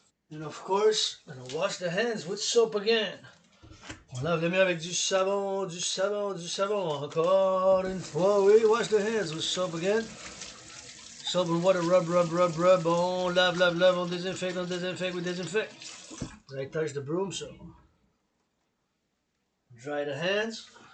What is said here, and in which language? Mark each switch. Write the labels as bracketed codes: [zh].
[en] And of course, I'm gonna wash the hands with soap again. [fr] On lave les mains avec du savon, du savon, du savon. Encore une fois, oui, [en] wash the hands with soap again. Soap and water, rub, rub, rub, rub. [fr] On lave, lave, lave, on désinfecte, [en] we disinfect. I touch the broom, so dry the hands.